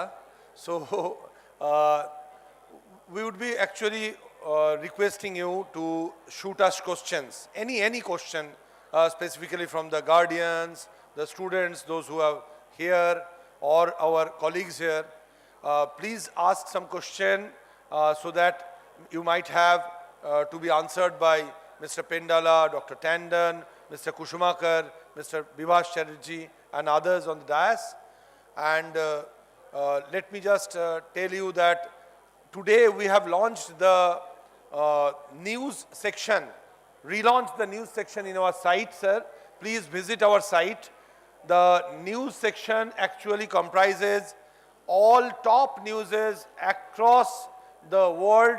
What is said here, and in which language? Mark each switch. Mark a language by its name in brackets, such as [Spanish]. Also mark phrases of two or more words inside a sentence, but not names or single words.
[English] So we would be actually requesting you to shoot us questions, any question, specifically from the guardians, the students, those who are here, or our colleagues here. Please ask some question so that you might have to be answered by Mr. Pendala, Dr. Tandon, Mr. Kushumakar, Mr. Vibhash Chatterjee, and others on the dais. And let me just tell you that today we have launched the news section, relaunched the news section in our site, sir. Please visit our site. The news section actually comprises all top newses across the world.